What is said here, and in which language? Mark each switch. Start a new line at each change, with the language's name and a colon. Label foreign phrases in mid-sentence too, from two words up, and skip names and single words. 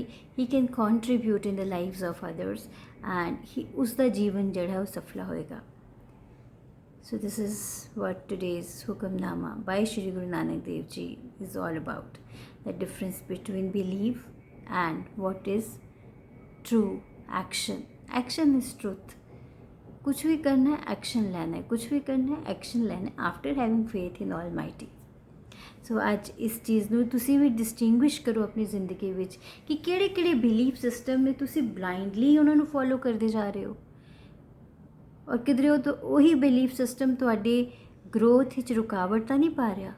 English: he can contribute in the lives of others,
Punjabi: ਐਂਡ ਉਸਦਾ ਜੀਵਨ ਜਿਹੜਾ ਉਹ ਸਫਲਾ ਹੋਏਗਾ.
English: So this is what today's Hukamnama by Shri Guru Nanak Dev Ji is all about. The difference between belief and what is true action. Action is truth.
Hindi: कुछ भी करना है एक्शन लेना है, कुछ भी करना है एक्शन लेना है,
English: after having faith in almighty.
Punjabi: सो ਅੱਜ ਇਸ ਚੀਜ਼ ਨੂੰ ਤੁਸੀਂ ਵੀ ਡਿਸਟਿੰਗੁਇਸ਼ ਕਰੋ ਆਪਣੀ ਜ਼ਿੰਦਗੀ ਵਿੱਚ ਕਿ ਕਿਹੜੇ
English: belief system
Punjabi: ਨੇ ਤੁਸੀਂ ਬਲਾਈਂਡਲੀ ਉਹਨਾਂ ਨੂੰ ਫੋਲੋ ਕਰਦੇ ਜਾ ਰਹੇ ਹੋ, ਔਰ ਕਿਧਰੇ ਉਹ ਉਹੀ
English: belief system
Punjabi: ਤੁਹਾਡੇ ਗਰੋਥ ਵਿੱਚ ਰੁਕਾਵਟ ਤਾਂ ਨਹੀਂ ਪਾ ਰਿਹਾ.